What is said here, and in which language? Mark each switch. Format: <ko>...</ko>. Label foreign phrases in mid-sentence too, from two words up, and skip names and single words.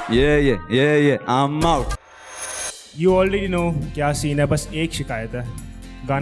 <en>ये I'm out You already know</en> <hi>क्या सीन है बस एक शिकायत है</hi>